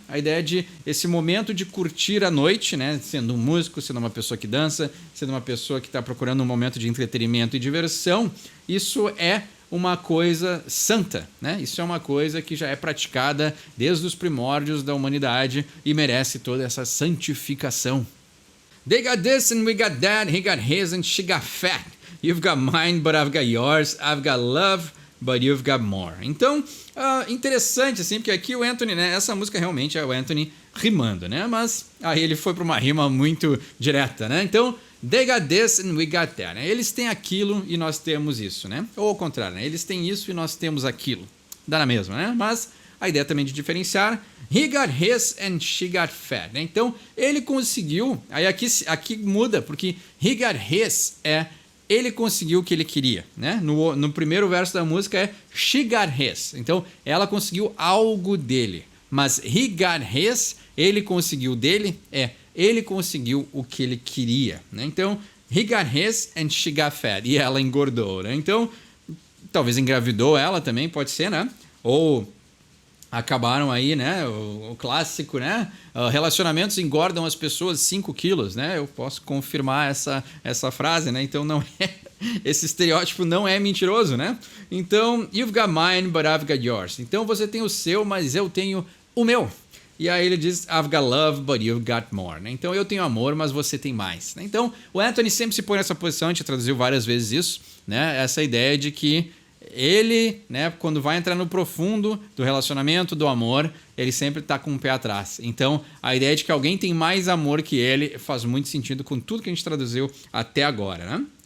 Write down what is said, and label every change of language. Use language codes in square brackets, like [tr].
[pt] A ideia de esse momento de curtir a noite, né? Sendo um músico, sendo uma pessoa que dança, sendo uma pessoa que está procurando um momento de entretenimento e diversão, isso é uma coisa santa, né? Isso é uma coisa que já é praticada desde os primórdios da humanidade e merece toda essa santificação. [en] They got this and we got that, he got his and she got fat. You've got mine, but I've got yours. I've got love, but you've got more. [pt] Então, interessante assim, porque aqui o Anthony, né? Essa música realmente é o Anthony rimando, né? Mas aí ele foi para uma rima muito direta, né? [en] Então, they got this and we got that, né? [pt] Eles têm aquilo e nós temos isso, né? Ou ao contrário, né? Eles têm isso e nós temos aquilo. Dá na mesma, né? Mas a ideia também de diferenciar. [en] He got his and she got fat, né? [pt] Então, ele conseguiu... Aí aqui muda, porque [en] he got his [pt] ele conseguiu o que ele queria, né? No primeiro verso da música é [en] she got his. [pt] Então, ela conseguiu algo dele. Mas [en] he got his, [pt] ele conseguiu dele, ele conseguiu o que ele queria, né? [en] Então, he got his and she got fat. [pt] E ela engordou, né? Então, talvez engravidou ela também, pode ser, né? Ou... acabaram aí, né, o clássico, né, relacionamentos engordam as pessoas 5 quilos, né, eu posso confirmar essa frase, né, então não é esse estereótipo não é mentiroso, né? [en] Então, you've got mine, but I've got yours. [pt] Então, você tem o seu, mas eu tenho o meu. E aí ele diz, [en] I've got love, but you've got more. Né? [pt] Então, eu tenho amor, mas você tem mais. Né? Então, o Anthony sempre se põe nessa posição, a gente traduziu várias vezes isso, né? Essa ideia de que ele, né, quando vai entrar no profundo do relacionamento, do amor, ele sempre está com um pé atrás. Então, a ideia de que alguém tem mais amor que ele faz muito sentido com tudo que a gente traduziu até agora, né?